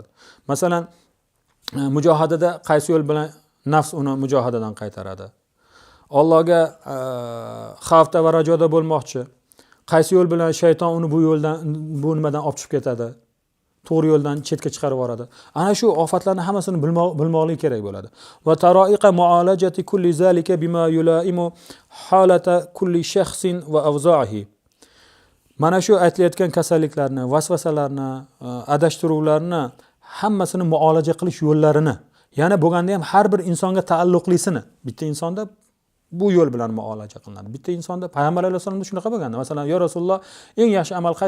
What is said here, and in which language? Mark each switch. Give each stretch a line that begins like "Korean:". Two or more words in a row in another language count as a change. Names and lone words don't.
Uzbek: Masalan, mujohadada qaysi yo'l bilan nafs uni mujohadadan qaytaradi. Allohga xavfda va rajoda bo'lmoqchi. qaysi yo'l bilan shayton uni bu nimadan olib chiqib ketadi, to'g'ri yo'ldan chetga chiqarib yuboradi. Ana shu ofatlarni hammasini bilmoqlik kerak bo'ladi.
Arabic: وطرائق معالجة كل ذلك بما يلائم حالة كل شخص وأوضاعه.
Uzbek: Mana shu aytilayotgan kasalliklarni, vasvasalarni, adashtiruvlarni hammasini muolaja qilish yo'llarini, ya'ni bo'lganda ham har bir insonga taalluqlisini, bitta insonda bu yo'l bilan muolaja qilinadi. Bitta insonda Payg'ambar alayhisolomda shunaqa bo'lganda, masalan,
Arabic: "يا رسول الله,
Uzbek: eng yaxshi amal qaysi?"